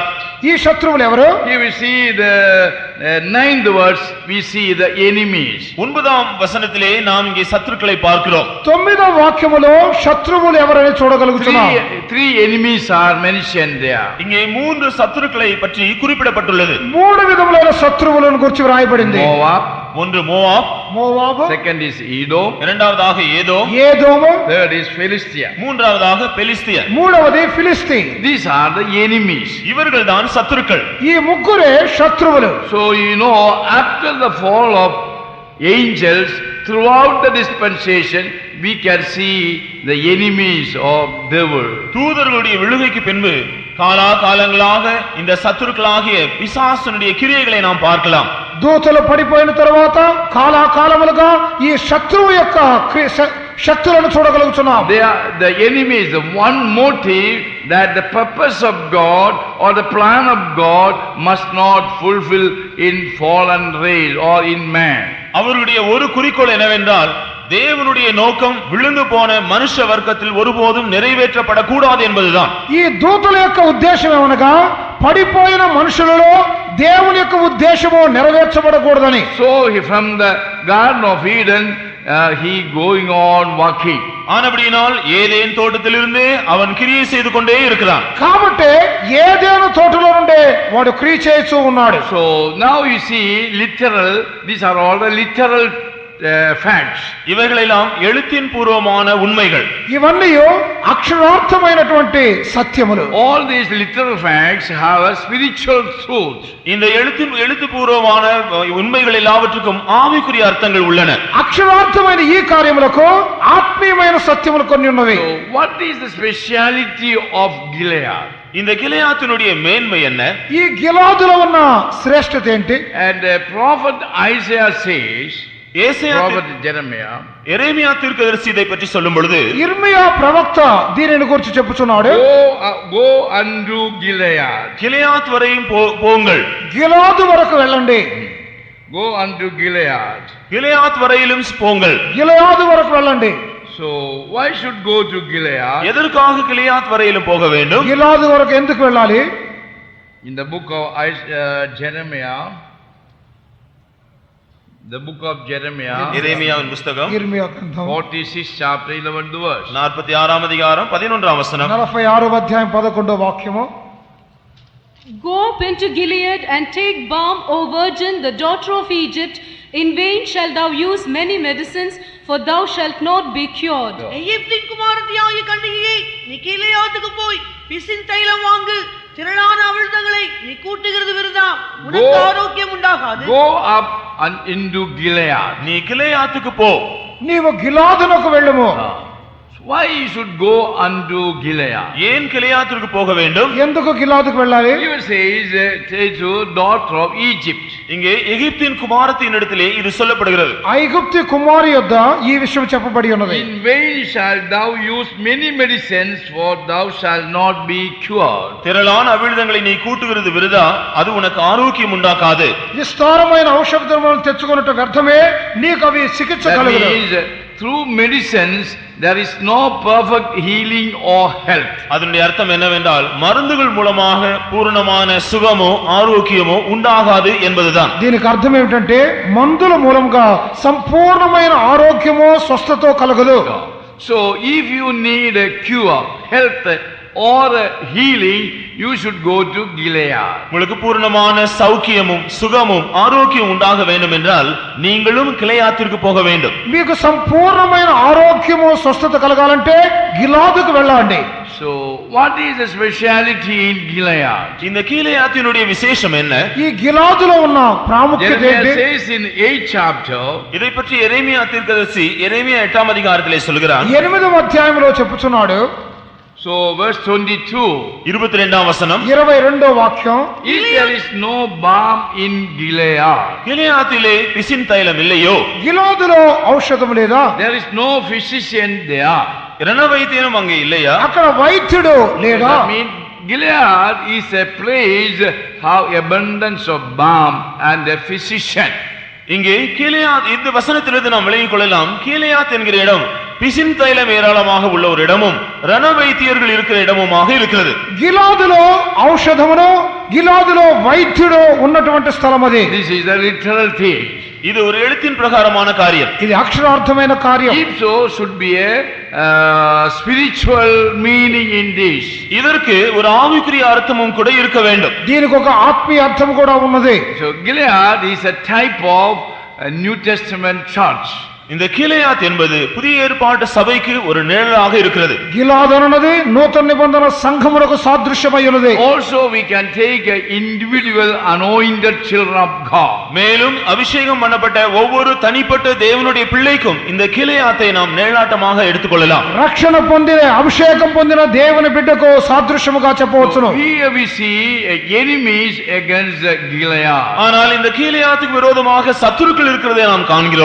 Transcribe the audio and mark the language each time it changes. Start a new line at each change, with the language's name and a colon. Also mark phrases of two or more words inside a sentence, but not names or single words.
Telugu: ఈ శత్రువులు ఎవరు?
English: Here we see the 9th verse, we see the enemies.
Tamil: 9ஆம் வசனத்திலே நாம் இங்கே சத்துருக்களை பார்க்கிறோம்.
Telugu: 9వ వాక్యములో శత్రువులు ఎవరని చూడగలుగుతున్నాం.
English: Three enemies are mentioned there.
Tamil: இங்கே 3 சத்துருக்களை பற்றி குறிப்பிடப்பட்டுள்ளது.
Telugu: 3 విధములైన శత్రువులను గురించి వ్రాయబడింది.
English: Moab,
Tamil: ஒன்று மோவாப்,
Telugu: మోవాబు,
English: second is Edom,
Tamil: இரண்டாவதாக ஏதோம்,
Telugu: ఏదోము,
English: third is Philistia.
Tamil: மூன்றாவதாக பெலிஸ்தியர்.
Telugu: మూడవది ఫిలిస్తీ.
English: These are the enemies.
Tamil: இவர்கள்தான் சத்துருக்கள்.
Telugu: ఈ ముగ్గురే శత్రువులు.
English: So you know, after the fall of angels, throughout the dispensation, we can see the enemies of devil.
Tamil: தூதர்களுடைய விழுகைக்கு பின்பு காலா காலங்களாக இந்த சத்துருக்களாகிய பிசாசுனுடைய கிரியைகளை நாம் பார்க்கலாம்.
Telugu: దూతలు పడిపోయిన తర్వాత కాలాకాలములుగా ఈ శత్రువు యొక్క శక్తులను చూడగలుగుతున్నాం.
English: They are the enemies. The one motive that the purpose of God or the plan of God must not fulfill in fallen race or in man.
Tamil: அவருடைய ஒரு குறிக்கோள் என்னவென்றால் தேவனுடைய நோக்கம் விழுந்து போன மனுஷ வர்க்கத்தில் ஒருபோதும் நிறைவேற்றப்படக்கூடாது என்பதுதான்.
Telugu: ఈ దూతల యొక్క ఉద్దేశం ఏమనగా పడిపోయిన మనుషులలో దేవుని యొక్క ఉద్దేశము నెరవేర్చబడకూడదని.
English: So from the Garden of Eden he going on walking.
Tamil: ஆனபடியினால் ஏதேன் தோட்டத்திலிருந்து அவன் கிரியை செய்து கொண்டே இருக்கிறான்.
Telugu: కాబట్టి ఏదేను తోటలో నుండే వాడు క్రియ చేస్తూ ఉన్నాడు.
English: So now you see literal, these are all the literal facts.
Tamil: இவைகளெல்லாம் எழுத்தின் பூர்வமான உண்மைகள்.
Telugu: ఇవన్నీ అక్షరార్థమైనటువంటి సత్యములు.
English: All these literal facts have a spiritual truth.
Tamil: இந்த எழுத்துப்பூர்வமான உண்மைகள் எல்லாவற்றுக்கும் ஆவிக்குரிய அர்த்தங்கள் உள்ளன.
Telugu: అక్షరార్థమైన ఈ కార్యములకు ఆత్మీయమైన సత్యములు కొన్ని ఉన్నవి.
English: So what is the speciality of Gilead?
Tamil: இந்த கிளையாத்தினுடைய மேன்மை என்ன?
Telugu: ఈ గిలాదులో ఉన్న శ్రేష్టత ఏంటి?
English: And prophet Isaiah says, prophet Jeremiah,
Tamil: எரேமியா தீர்க்கதரிசி இதை பற்றி சொல்லும் பொழுது,
Telugu: ఇర్మియా ప్రవక్త దీనిని గురించి చెప్పుచున్నాడు.
English: go unto Gilead.
Tamil: கிளையாத் வரையும் போங்கள்.
Telugu: గిలాదు వరకు వెళ్ళండి.
English: Go unto Gilead.
Tamil: கிளையாத் வரையிலும் போங்கள்.
Telugu: గిలయాదు వరకు వెళ్ళండి.
English: So why should go to Gilead?
Tamil: எதற்காக கிளையாத் வரையிலும் போக வேண்டும்?
Telugu: గిలాదు వరకు ఎందుకు వెళ్ళాలి?
English: In the book of Jeremiah, the book of Jeremiah,
Tamil: எரேமியாவின் புத்தகம்,
Telugu: ఇర్మియా గ్రంథం
English: 46 chapter 11th verse.
Tamil: 46ஆம் அதிகாரம் 11ஆம் வசனம்.
Telugu: 46వ అధ్యాయం 11వ వాక్యము.
English: Go up into Gilead and take balm, O virgin, the daughter of Egypt. In vain shalt thou use many medicines, for thou shalt not be cured.
Tamil: எகிப்தின் குமாரத்தியாகிய கன்னிகையே, நீ கீலேயாத்துக்கு போய் பிசின் தைலம் வாங்கு. திரளான அவிழ்தங்களை நீ கூட்டுகிறது விருதா, உனக்கு ஆரோக்கியம் உண்டாகாது.
English: Go up and into Gilead.
Tamil: நீ கிளையாத்துக்கு போ.
Telugu: నీవు గిలాదునకు వెళ్ళుము.
English: Why you should go unto Gilead?
Tamil: ஏன் கிளையாத்துக்கு போக வேண்டும்?
Telugu: ఎందుకు గిలాదుకు వెళ్ళాలి?
English: He says, to daughter of Egypt.
Tamil: இங்கே எகிப்தின் குமாரத்தின் இடத்திலே இது சொல்லப்படுகிறது.
Telugu: ఐగుప్తు కుమారి యొద్ద ఈ విషయం చెప్పబడి ఉన్నది.
English: In vain shalt thou use many medicines, for thou shalt not be cured.
Tamil: திரளான அவிழ்தங்களை நீ கூட்டுகிறது விருதா, அது உனக்கு ஆரோக்கியம் உண்டாக்காது.
Telugu: విస్తారమైన ఔషధములను తెచ్చుకొనుట వ్యర్థమే, నీకు అవి చికిత్స కలుగును.
English: Through medicines there is no perfect healing or health.
Tamil: அதனுடைய அர்த்தம் என்னவென்றால் மருந்துகள் மூலமாக பூரணமான சுகமோ ஆரோக்கியமோ உண்டாகாது என்பதுதான்.
Telugu: దీనికి అర్థం ఏమిటంటే మందుల మూలంగా సంపూర్ణమైన ఆరోగ్యమో స్వస్థతో కలగదు.
English: So if you need a cure, health or healing, you should go to Gilead.
Tamil: உங்களுக்கு பூரணமான சௌக்கியமும் சுகமும் ஆரோக்கியம் உண்டாக வேண்டும் என்றால் நீங்களும் கிளையாத்திற்கு போக வேண்டும்.
Telugu: మీకు సంపూర్ణమైన ఆరోగ్యమో స్వస్థత కలగాలంటే గిలాదుకు వెళ్ళండి.
English: So what is the speciality in Gilead?
Tamil: இந்த கீலேயாத்தினுடைய விசேஷம் என்ன?
Telugu: ఈ గిలాదులో ఉన్న ప్రాముఖ్యత ఏంటి?
English: Jeremiah says in 8th chapter,
Tamil: இதை பற்றி எரேமியா தீர்க்கதரிசி எரேமியா 8ஆம் அதிகாரத்திலே சொல்கிறார்.
Telugu: 8వ అధ్యాయంలో చెప్పుచున్నాడు.
English: so verse 22,
Tamil: 22ஆம் வசனம்,
Telugu: 22వ వాక్యం.
English: if there is no balm in Gilead,
Tamil: கிளையாத்திலே பிசின் தைலம் இல்லையோ,
Telugu: గిలాదులో ఔషధం లేదా?
English: there is no physician there.
Tamil: இரண வைத்தியனும் அங்கே இல்லையா?
Telugu: అక్కడ వైద్యుడు లేడా?
English: I mean, Gilead is a place how abundance of balm and a physician.
Tamil: இங்கே கீலேயாத், இந்த வசனத்திலிருந்து நாம் விளங்கிக் கொள்ளலாம், கீலேயாத் என்கிற இடம் பிசின் தைலம் ஏராளமாக உள்ள ஒரு இடமும் ரண வைத்தியர்கள் இருக்கிற இடமுமாக இருக்கிறது.
Telugu: గిలాదులో ఔషధమును, గిలాదులో వైద్యుడు ఉన్నటువంటి స్థలం అది.
English: This is a literal thing.
Tamil: இது ஒரு எழுத்தின் பிரகாரமான காரியம்.
Telugu: ఇది అక్షరార్థమైన కార్యం.
English: If so, should be a spiritual meaning in this.
Tamil: இதற்கு ஒரு ஆவிக்குரிய அர்த்தமும் கூட இருக்க வேண்டும்.
Telugu: దీనికి ఒక ఆత్మీయ అర్థం కూడా ఉన్నది.
English: So Gilead is a type of a New Testament church.
Tamil: இந்த கீலேயாத் என்பது புதிய ஏற்பாட்டு சபைக்கு ஒரு நிழலாக இருக்கிறது.
Telugu: గిలాదు అన్నది నూతన నిబంధన సంఘమునకు సాదృశ్యమై ఉన్నది.
English: Also we can take an individual anointed children of God.
Tamil: மேலும் அபிஷேகம் பண்ணப்பட்ட ஒவ்வொரு தனிப்பட்ட தேவனுடைய பிள்ளைக்கும் இந்த கீலேயாத்தை நாம் நிழலாட்டமாக எடுத்துக்கொள்ளலாம்.
Telugu: రక్షణ పొందిన అభిషేకం పొందిన దేవుని బిడ్డకు సాదృశ్యముగా చెప్పవచ్చును.
English: Here we see enemies against Gilead.
Tamil: ஆனால் இந்த கீலேயாத்துக்கு விரோதமாக சத்துருக்கள் இருக்கிறதை நாம் காண்கிறோம்.